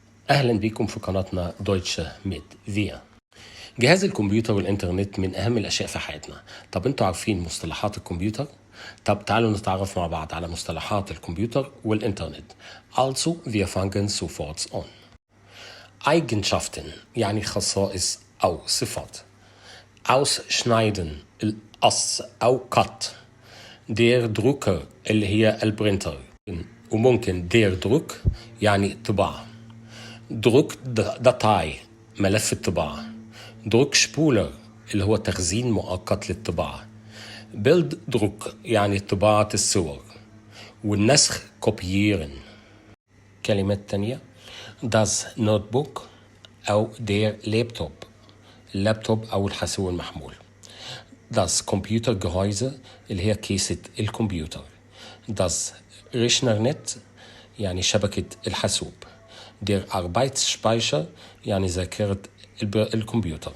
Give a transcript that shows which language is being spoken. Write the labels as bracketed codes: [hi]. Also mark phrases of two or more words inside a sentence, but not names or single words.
[ar] أهلا بكم في قناتنا دويتشه ميد فيا. جهاز الكمبيوتر والإنترنت من أهم الأشياء في حياتنا. طب أنتوا عارفين مصطلحات الكمبيوتر؟ طب تعالوا نتعرف مع بعض على مصطلحات الكمبيوتر والإنترنت. [de] Also, wir fangen sofort an. [ar] Eigenschaften يعني خصائص أو صفات. Ausschneiden القص أو cut. [de] Der Drucker [ar] اللي هي البرينتر، وممكن [de] der Druck [ar] يعني طباعة. [de] Druck Datei [ar] ملف الطباعة. [de] Druck Spuler [ar] اللي هو تخزين مؤقت للطباعة. [de] Bild Druck [ar] يعني طباعة الصور. والنسخ kopieren. كلمات تانية [de] das Notebook [ar] أو [de] der Laptop، [ar] اللابتوب أو الحاسوب المحمول. [de] das Computergehäuse [ar] اللي هي كيسة الكمبيوتر. [de] das Rechnernetz [ar] يعني شبكة الحاسوب. [de] der Arbeitsspeicher [ar] يعني ذاكرة الكمبيوتر.